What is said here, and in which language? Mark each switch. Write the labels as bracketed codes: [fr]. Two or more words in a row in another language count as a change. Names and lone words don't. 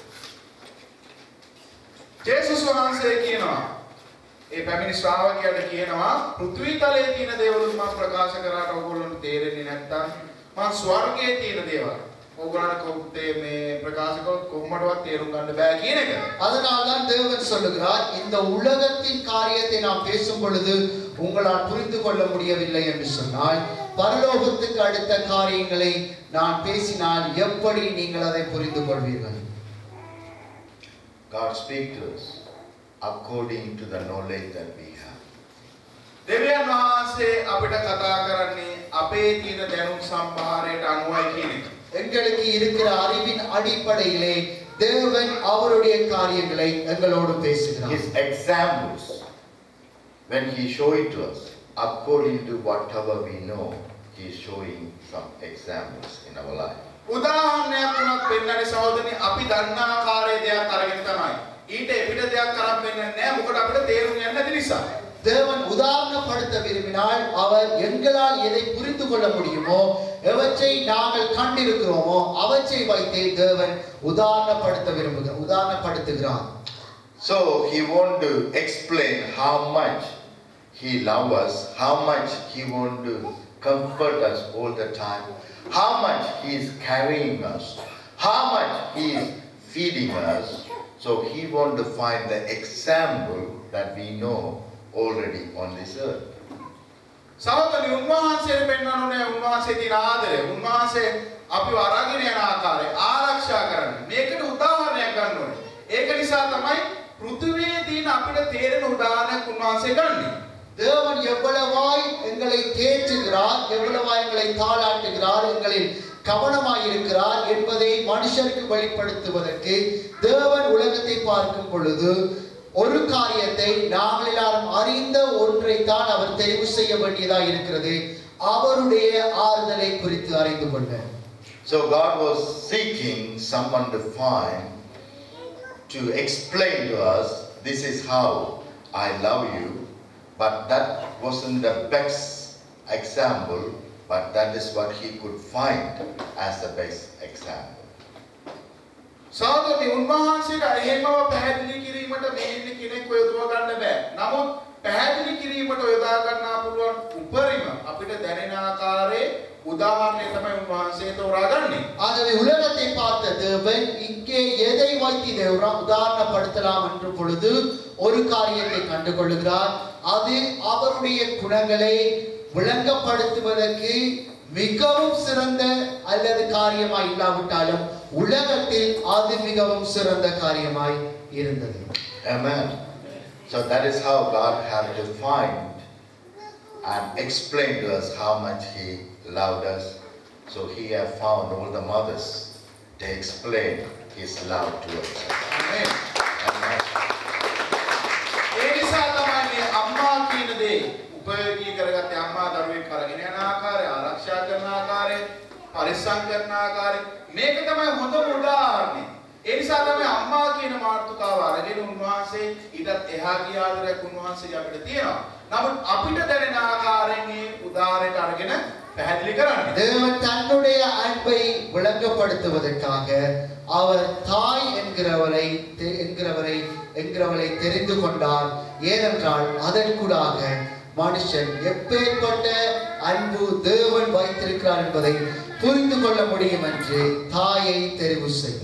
[si] ජේසුස් වහන්සේ කියනවා ඒ පැමිණි ශ්‍රාවකයාට කියනවා පෘථිවි තලයේ තියෙන දේවල් මම ප්‍රකාශ කරාට ඕගොල්ලන්ට තේරෙන්නේ නැත්නම් මම ස්වර්ගයේ තියෙන දේවල් ඕගොල්ලන්ට කොහොමද මේ ප්‍රකාශ කරොත් කොහොමදවත් තේරුම් ගන්න බෑ කියන එක. [ta] அதனால்தான் தேவன் சொல்லுகிறார், இந்த உலகத்தின் காரியத்தை நாம் பேசும் பொழுது உங்களால் புரிந்து கொள்ள முடியவில்லை என்று சொன்னால், பரலோகத்துக்கு அடுத்த காரியங்களை நான் பேசினால் எப்படி நீங்கள் அதை புரிந்து கொள்வீர்கள்? [en] God speaks to us according to the knowledge that we have. [si] දෙවියන් වහන්සේ අපිට කතා කරන්නේ අපේ තියෙන දැනුම් සම්භාරයට අනුවයි කියන එක. [ta] எங்களுக்கு இருக்கிற அறிவின் அடிப்படையிலே தேவன் அவருடைய காரியங்களை எங்களோடு பேசுகிறார். [en] His examples, when he show it to us, according to whatever we know, he is showing some examples in our life. [si] උදාහරණයක් වුණත් පෙන්නන්නේ සහෝදරනි අපි දන්නා ආකාරයේ දෙයක් අරගෙන තමයි. ඊට එපිට දෙයක් කරන් පෙන්නන්නේ නැහැ. මොකද අපිට තේරුම් යන්නේ නැති නිසා. [ta] தேவன் உதாரணப்படுத்த விரும்பினால் அவர் எங்களால் எதை புரிந்து கொள்ள முடியுமோ எவற்றை நாங்கள் கண்டிருக்கிறோமோ அவற்றை வைத்தே தேவன் உதாரணப்படுத்துகிறார். [en] So he want to explain how much he loves us, how much he want to comfort us all the time, how much he is carrying us, how much he is feeding us. So he want to find the example that we know already on this earth. [si] සහෝදරනි උන්වහන්සේට පෙන්වන්නේ උන්වහන්සේ තියෙන ආදරය. උන්වහන්සේ අපිව අරගෙන යන ආකාරය ආරක්ෂා කරන්න. මේකට උදාහරණයක් ගන්න ඕනේ. ඒක නිසා තමයි පෘථිවියේ තියෙන අපිට තේරෙන උදාහරණයක් උන්වහන්සේ ගන්නේ. [ta] தேவன் எவ்வளவாய் எங்களை தேற்றுகிறார், எவ்வளவாய் எங்களை தாளாட்டுகிறார், எங்களில் கவனமாயிருக்கிறார் என்பதை மனுஷருக்கு வெளிப்படுத்துவதற்கு தேவன் உலகத்தை பார்க்கும் பொழுது ஒரு காரியத்தை நாங்கள் எல்லாரும் அறிந்த ஒன்றைத்தான் அவர் தெரிவு செய்ய வேண்டியதாக இருக்கிறது, அவருடைய ஆறுதலை குறித்து அறிந்து கொள்ள. [en] So God was seeking someone to find, to explain to us, this is how I love you, but that wasn't the best example, but that is what he could find as the best example. [si] සහෝදරනි උන්වහන්සේට එහෙමව පැහැදිලි කිරීමට මේ ඉන්න කෙනෙක් යොදව ගන්න බෑ. නමුත් පැහැදිලි කිරීමට යොදා ගන්නා පුළුවන් උපරිම අපිට දැනෙන ආකාරයේ උදාහරණය තමයි උන්වහන්සේ තෝරාගන්නේ. [ta] ஆகவே உலகத்தை பார்த்த தேவன் இங்கே எதை வைத்து உதாரணப்படுத்தலாம் என்ற பொழுது ஒரு காரியத்தை கண்டுகொள்கிறார். அது அவருடைய குணங்களை விளங்கப்படுத்துவதற்கு மிகவும் சிறந்த அல்லது காரியமாய் இல்லாவிட்டாலும் உலகத்தில் அது மிகவும் சிறந்த காரியமாய் இருந்தது. [en] Amen. So that is how God had to find and explain to us how much he loved us. So he have found all the mothers to explain his love towards us. Amen. Amen. [si] ඒ නිසා තමයි මේ අම්මා කියන දේ උපයෝගී කරගත්තේ අම්මා දරුවෙක් කරගෙන යන ආකාරය, ආරක්ෂා කරන ආකාරය, පරිස්සම් කරන ආකාරය. මේක තමයි හොඳම උදාහරණය. ඒ නිසා තමයි අම්මා කියන මාතෘකාව අරගෙන උන්වහන්සේ ඊටත් එහා ගිය ආදරයක් උන්වහන්සේ අපිට තියෙනවා. නමුත් අපිට දැනෙන ආකාරයෙන් මේ උදාහරණයට අරගෙන පැහැදිලி කරන්නේ. [ta] தேவன் தன்னுடைய அன்பை விளங்கப்படுத்துவதற்காக அவர் தாய் என்கிறவரை தெரிந்து கொண்டார். ஏனென்றால் அதற்குடாக மனுஷன் எப்பேற்பட்ட அன்பு தேவன் வைத்திருக்கிறார் என்பதை புரிந்து கொள்ள முடியும் என்று தாயை தெரிவு செய்தார்.